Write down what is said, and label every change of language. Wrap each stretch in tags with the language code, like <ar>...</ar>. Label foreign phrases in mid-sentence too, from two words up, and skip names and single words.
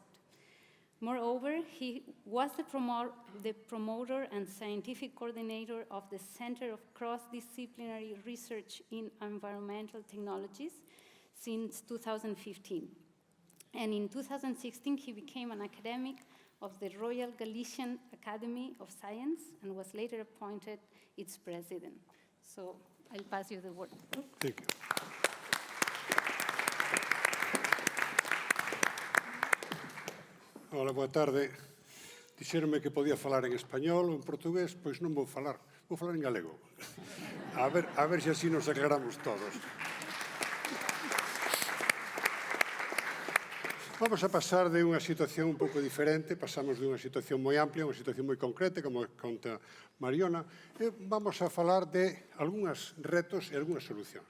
<en>Moreover, he was the promoter and scientific coordinator of the Center of Cross-Disciplinary Research in Environmental Technologies since 2015. And in 2016, he became an academic of the Royal Galician Academy of Science and was later appointed its president. So I'll pass you the word. Thank you.</en> <gl>Hola, boa tarde. Dixéronme que podía falar en español ou en portugués, pois non vou falar en galego. A ver se así nos aclaramos todos. Vamos a pasar de unha situación un pouco diferente, pasamos de unha situación moi amplia a unha situación moi concreta, como conta Mariona, e vamos a falar de algúns retos e algúnas solucións.</gl>